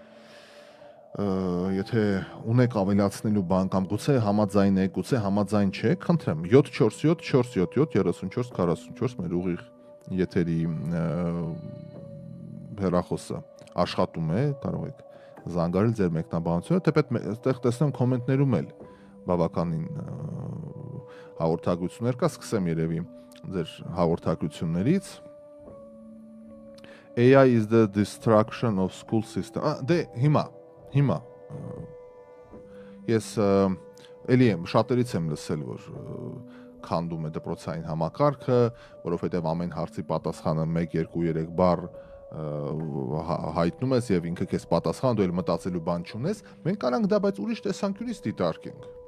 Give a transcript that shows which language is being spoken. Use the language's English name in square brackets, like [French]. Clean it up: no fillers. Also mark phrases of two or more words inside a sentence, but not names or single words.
[Armenian] Եթե ունեք ավելացնելու բան կամ գուցե համաձայն եք, գուցե համաձայն չեք, խնդրեմ 747 477 34 44 մեր ուղիղ եթերի հեռախոսը աշխատում է, կարող եք զանգարել ձեր մեկնաբանությունը, թեպետ այդտեղ տեսնեմ կոմենտներում էլ բավականին հաղորդագրություններ կա, սկսեմ երևի ձեր հաղորդագրություններից։ [English] AI is the destruction of school system։ [Armenian] Դե հիմա ես էլի եմ շատերից եմ լսել, որ քանդում է դպրոցային համակարգը, որովհետև ամեն հարցի պատասխանը 1, 2, 3 բառ հայտնում ես եւ ինքը քեզ պատասխան, դու էլ մտածելու բան չունես, մենք կարանք դա բայց ուրիշ տեսանկյունից դիտարկենք։